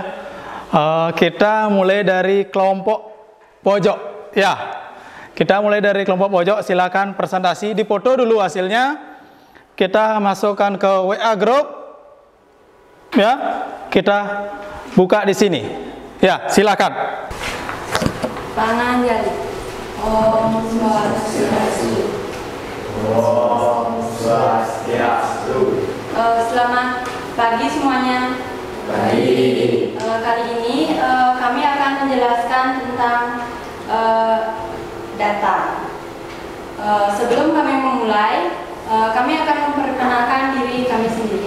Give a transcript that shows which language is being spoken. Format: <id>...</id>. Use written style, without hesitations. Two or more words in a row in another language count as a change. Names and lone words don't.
<id>Kita mulai dari kelompok pojok. Ya. Kita mulai dari kelompok pojok. Silakan presentasi. Dipoto dulu hasilnya. Kita masukkan ke WA grup. Ya. Kita buka di sini. Ya, silakan. Panganjali. Om Swastiastu. Om Swastiastu. Selamat pagi semuanya. Pagi. Kali ini kami akan menjelaskan tentang data. Sebelum kami memulai, kami akan memperkenalkan diri kami sendiri.</id>